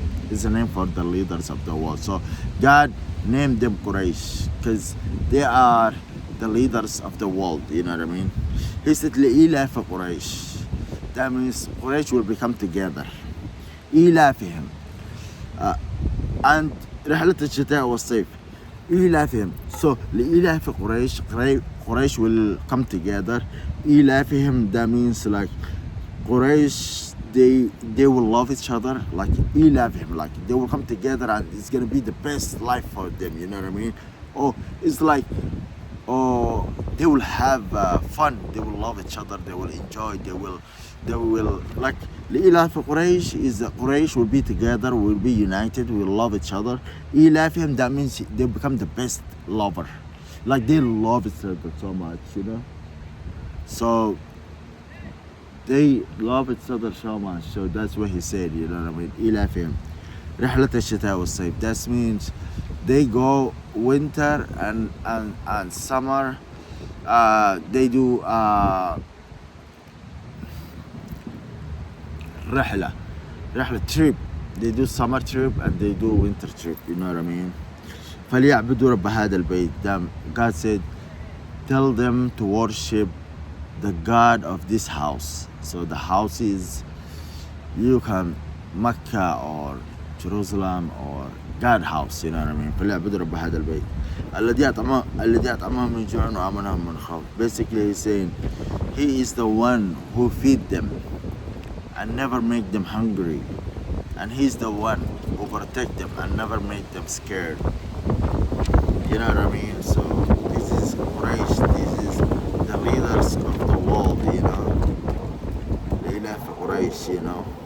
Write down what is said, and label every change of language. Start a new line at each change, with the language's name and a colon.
English: It's a name for the leaders of the world. So God named them Quraish because they are the leaders of the world, you know what I mean? He said
Arabic: لإلاف قريش.
English: That means Quraish will become together.
Arabic: إلافهم.
English: and
Arabic: رحلة الشتاء والصيف إيلافهم.
English: So
Arabic: لإيلاف قريش
English: will come together.
Arabic: إيلافهم,
English: that means like Quraish, they will love each other, like إيلافهم, like they will come together and it's gonna be the best life for them, you know what I mean? Oh, it's like, oh, they will have fun, they will love each other, they will enjoy, they will like
Arabic: لإلاف قريش
English: is Quraysh will be together, will be united, will love each other.
Arabic: إيلافهم,
English: that means they become the best lover, like they love each other so much, you know. So they love each other so much. So that's what he said, you know what I mean?
Arabic: إيلافهم رحلة الشتاء والصيف.
English: That means they go winter and summer. They do
Arabic: رحلة
English: trip. They do summer trip and they do winter trip, you know what I mean?
Arabic: فليعبدوا رب هذا البيت.
English: God said, tell them to worship the God of this house. So the house is, you can Mecca or Jerusalem or God house, you know what I mean?
Arabic: فليعبدوا رب هذا البيت الذي أطعمهم من جوع وآمنهم من خوف.
English: Basically he's saying he is the one who feed them and never make them hungry, and he's the one who protect them and never make them scared, you know what I mean? So this is Quraysh, this is the leaders of the world, you know, Leila for Quraysh, you know.